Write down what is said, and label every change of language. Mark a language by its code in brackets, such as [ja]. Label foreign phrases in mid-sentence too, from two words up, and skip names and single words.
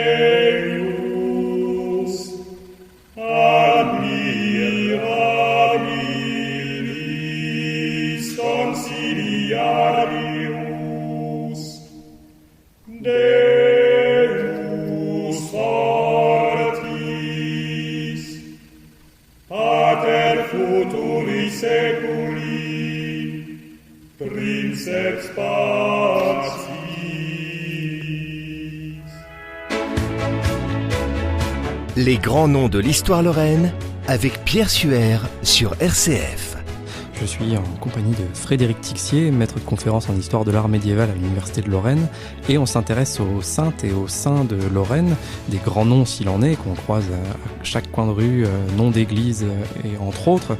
[la] eius, admirabilis consiliarius, Deus fortis, Pater futuri seculi, Princeps pacis. [fr] Les grands noms de l'histoire lorraine avec Pierre Suaire sur RCF. Je suis en compagnie de Frédéric Tixier, maître de conférence en histoire de l'art médiéval à l'Université de Lorraine, et on s'intéresse aux saintes et aux saints de Lorraine, des grands noms s'il en est, qu'on croise à chaque coin de rue, noms d'église et entre autres.